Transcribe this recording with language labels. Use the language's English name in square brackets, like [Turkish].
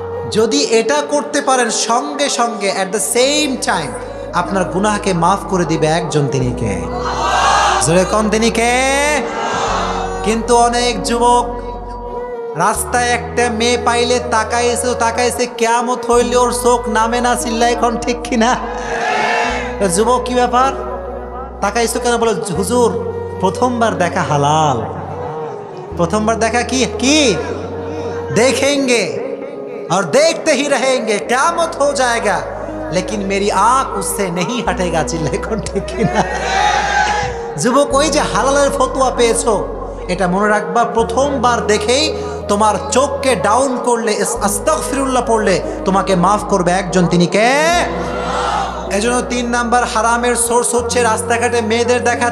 [Bangla] যদি এটা করতে পারেন, সঙ্গে সঙ্গে অ্যাট দ্য সেম টাইম আপনার গুনাহকে মাফ করে দিবে একজন, তিনি কে? জোরে কোন তিনি কে? কিন্তু অনেক যুবক রাস্তায় একটা মেয়ে পাইলে তাকাইছে, কিয়ামত হইলে ওর চোখ নামে না। চিল্লায় কোন ঠিক কিনা? যুবক কি ব্যাপার, তাকাইছো কেন? বলে হুজুর প্রথমবার দেখা হালাল, প্রথমবার দেখা কি [Hindi] देखेंगे और देखते ही रहेंगे, क़यामत हो जाएगा लेकिन मेरी आंख उससे नहीं हटेगा। [Bangla] चिल्लाए कोन ठीक ना? যুবক, ওই যে হালালের ফতোয়া পেয়েছো, এটা মনে রাখবা, প্রথমবার দেখেই তোমার চোখকে ডাউন করলে, আস্তাগফিরুল্লাহ পড়লে তোমাকে মাফ করবে একজন, তিনি কে? এজন্য 3 নাম্বার হারামের সোর্স হচ্ছে রাস্তাঘাটে মেয়েদের দেখা।